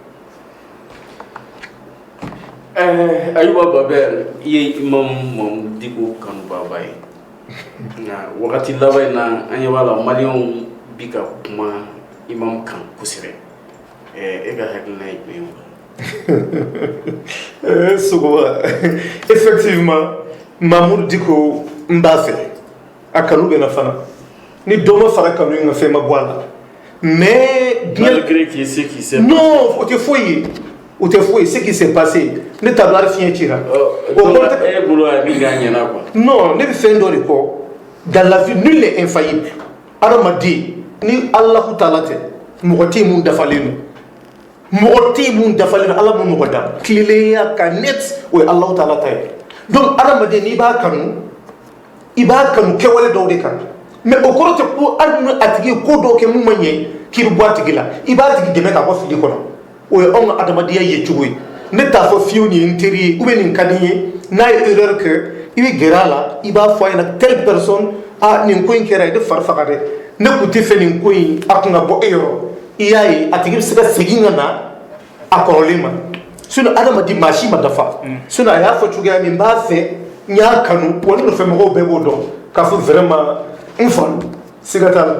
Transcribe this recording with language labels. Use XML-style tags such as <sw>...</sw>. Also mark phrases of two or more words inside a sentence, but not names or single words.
<bm>Ayuba Babel i ye Imam Dicko kanubaba ye nka wagati laban in na an ɲɛ b'a la maliyɛnw bi ka kuma Imam kan kosɛbɛ e ka hakilina ye jumɛn ye? Sogoba effectivement Mamoudou Dicko n b'a fɛ a kanu bɛ na fana ni dɔ ma fara kanu in ka fɛn ma bɔ a la mais</bm> <fr>malgré qu'il sait qui s'est</fr> <bm>non o tɛ foyi ye</bm> <fr>ce qui s'est passé</fr> <bm>ne t'a dɔn hali fiɲɛ cira e bolo a min k'a ɲɛna quoi non ne bɛ fɛn dɔ de kɔ</bm> <fr>dans la vie nul n'est infaillible</fr> <bm>adamaden ni Alahu taala tɛ mɔgɔ tɛ mun dafalen don Ala m'o mɔgɔ da tilelenya ka net o ye Alahu taala ta ye donc adamaden n'i b'a kanu kɛwale dɔw de kan mais o kɔrɔ tɛ ko hali ni a tigi ye ko dɔw kɛ mun ma ɲɛ k'i bɛ bɔ a tigi la i b'a tigi dɛmɛ k'a bɔ fili kɔnɔ o ye anw ka adamadenya ye cogo ye ne t'a fɔ fiyewu nin ye n teri ye</bm> <fr>ou bien</fr> <bm>nin ka di n ye n'a ye erreur kɛ i bɛ gɛrɛ a la i b'a fɔ a ɲɛna</bm> <fr>telle personne</fr> <bm>nin ko in kɛra ye ne fari faga dɛ ne tun tɛ fɛ nin ko in a kun ka bɔ e yɔrɔ i y'a ye a tigi bɛ se ka segin ka na a kɔrɔlen ma sinon adamaden maa si ma dafa sinon a y'a fɔ cogoya min n b'a fɛ n y'a kanu wa ne nɔfɛ mɔgɔw bɛɛ b'o dɔn k'a fɔ vraiment n fa sigata</bm>